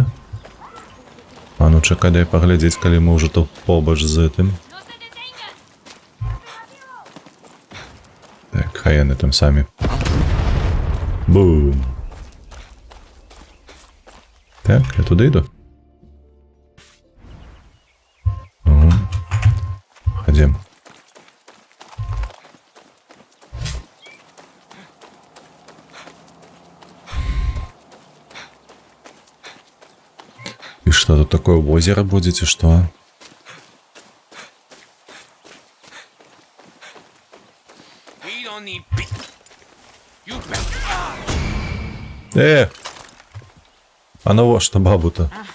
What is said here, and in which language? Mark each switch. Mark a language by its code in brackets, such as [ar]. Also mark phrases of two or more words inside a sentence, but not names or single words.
[be] А ну чакай, дай паглядзець, калі мы ўжо тут побач з гэтым. Так, хай яны там самі. [uk] Бум! Так, я туди йду. Угу. Ходім. [ru] И что тут такое, озеро будете, что? А ну во что бабу-то?